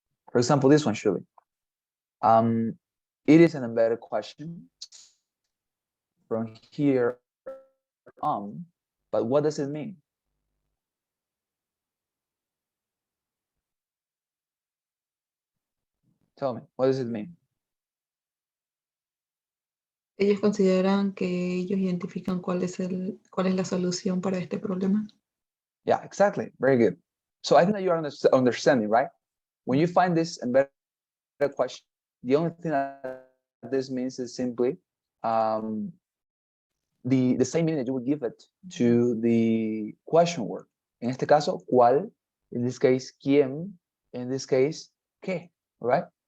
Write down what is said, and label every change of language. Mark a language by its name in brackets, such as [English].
[English] For example, this one, surely. It is an embedded question from here on, but what does it mean? Tell me, what does it mean? [Spanish] Ellos consideran que ellos identifican cuál es la solución para este problema. [English] Yeah, exactly. Very good. So I think that you are understanding, right? When you find this embedded question, the only thing that this means is simply the same meaning that you would give it to the question word. En este caso, cuál. In this case, quién. In this case, qué. All right?